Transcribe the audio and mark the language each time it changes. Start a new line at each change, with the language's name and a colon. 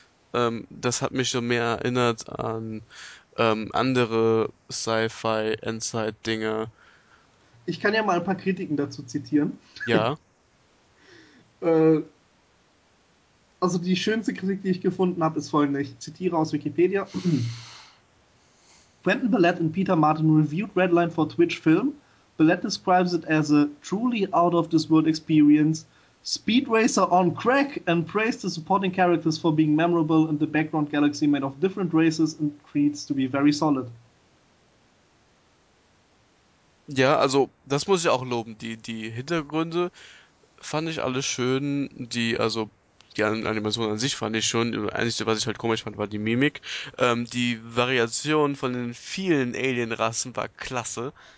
German: Das hat mich schon mehr erinnert an andere Sci-Fi-Endzeit-Dinge. Ich kann ja mal ein paar Kritiken dazu zitieren. Ja. Also die schönste Kritik, die ich gefunden habe, ist folgende. Ich zitiere aus Wikipedia.
English: Quentin Bellett and Peter Martin reviewed Redline for Twitch Film. Bellett describes it as a truly out of this world experience, speed racer on crack and praised the supporting characters for being memorable and the background galaxy made of different races and creeds to be very solid.
German: Ja, also das muss ich auch loben. Die Hintergründe fand ich alle schön. Die Animation an sich fand ich schön. Das Einzige, was ich halt komisch fand, war die Mimik. Die Variation von den vielen Alien-Rassen war klasse.